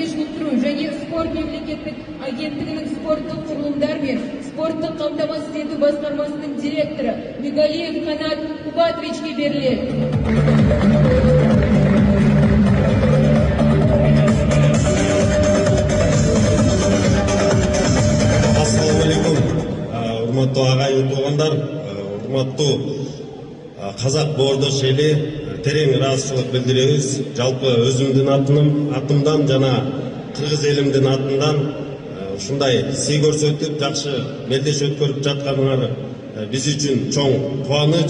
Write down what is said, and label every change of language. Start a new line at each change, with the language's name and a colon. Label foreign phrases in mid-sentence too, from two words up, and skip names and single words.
Kazakh: шынықтыру және спорт мемлекеттік агенттігінің спорттық құрылымдар мен спорттық қамтамасыз ету басқармасының директоры Мегалиев Қанат Кубатовичке беріледі.
Kyrgyz: Ассалаумағалейкум, урматтуу агайын туугандар, урматтуу қазақ боордош эли, терең ыраазычылык билдиребиз. Жалпы өзүмдүн атымдан жана кыргыз элимдин атынан ушундай сый көрсөтүп, жакшы мелдеш өткөрүп жатканыңар биз үчүн чоң кубаныч.